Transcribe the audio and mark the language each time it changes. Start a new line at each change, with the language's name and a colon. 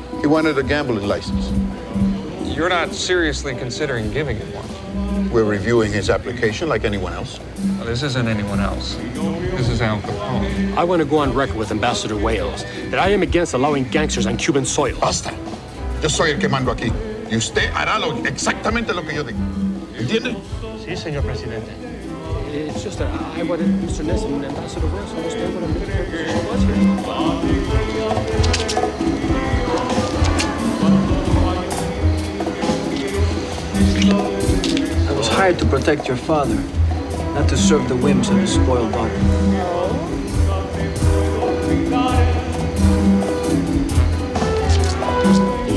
English: He wanted a gambling license. You're not seriously considering giving him one. We're reviewing his application like anyone else. Well, this isn't anyone else. This is Al Capone. I want to go on record with Ambassador Wales that I am against allowing gangsters on Cuban soil.
Spanish: Basta. Yo soy el que mando aquí. Y usted hará exactamente lo que yo digo. ¿Entiende? Sí, señor presidente.
English: It's just that I wanted Mr. Ness and Ambassador Wales to understand what a position was here. I was hired to protect your father, not to serve the whims of his spoiled daughter.